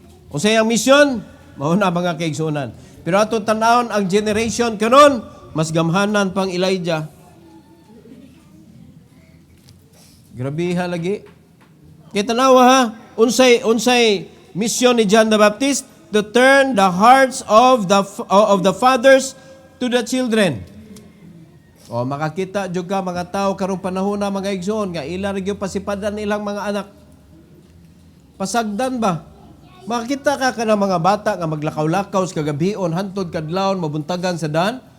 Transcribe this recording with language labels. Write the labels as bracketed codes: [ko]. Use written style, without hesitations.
[ceb] O sa iyang mission, mauna mga kaigsunan. Pero ato tanawon ang generation karon, mas gamhanan pang Elijah. Grabiha lagi. Kita nawa ha, unsay mission ni [en] John the Baptist to turn the hearts of the fathers to the children. [ceb] O makakita jud ka mga tao karong panahon na mga igsoon nga ila ra gyud pasipadan ilang mga anak. Pasagdan ba? Makita ka kanang mga bata nga maglakaw-lakaw sa kagabion hantod kadlawon mabuntagan sa daan.